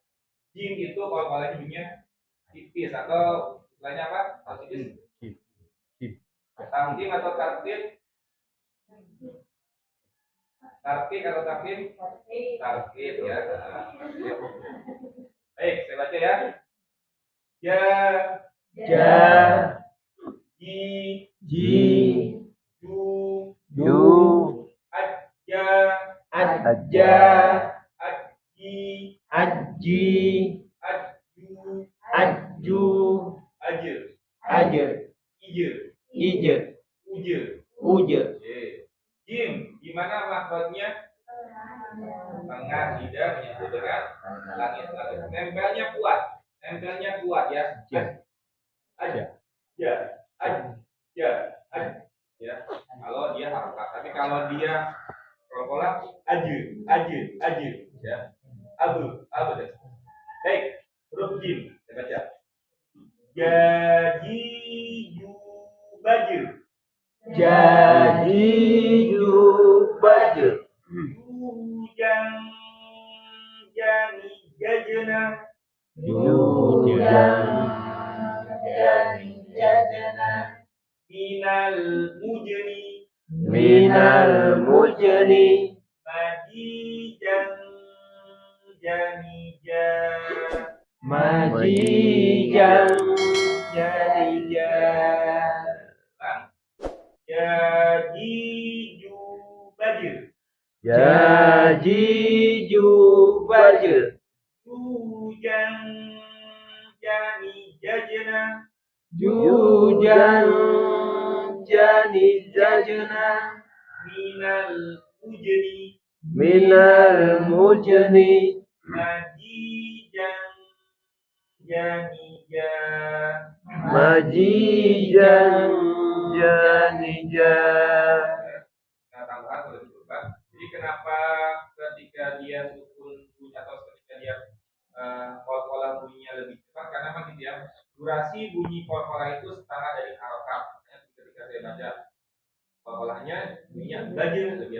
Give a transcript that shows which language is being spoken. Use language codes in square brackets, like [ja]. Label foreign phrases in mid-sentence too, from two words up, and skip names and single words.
[id] Jim itu qalqalahnya bunyinya tipis atau istilahnya apa? Tipis. Tamkim atau tarkib? Tarkib atau takdim? Tarkib ya. Baik, saya baca ya. Ja, ji, ju, ajja, aji, aju, ije. Jim, gimana makhrajnya? Tengah tidak menyatu dengan langit. Nempelnya kuat ya. Ya. Kalau dia harokat, tapi kalau dia qalqalah aju ya. Abu. Baik, huruf jim saya baca. Jadi baju. Jani jajana. Minal mujni. minal mujni majijan janija majijan janija jajiju bajir jajiju bajr hujan jani jajna jujan jani jajna minal ujri minal mujni majijan janija majijan janija. Nah, tambahan boleh diubah. Jadi kenapa ketika dia sukun bunyi atau ketika dia kol-kolah bunyinya lebih cepat? Karena kan gitu ya, durasi bunyi kol-kolah itu setengah dari harokat. Makanya ketika saya baca kol-kolahnya bunyinya bajir gitu ya.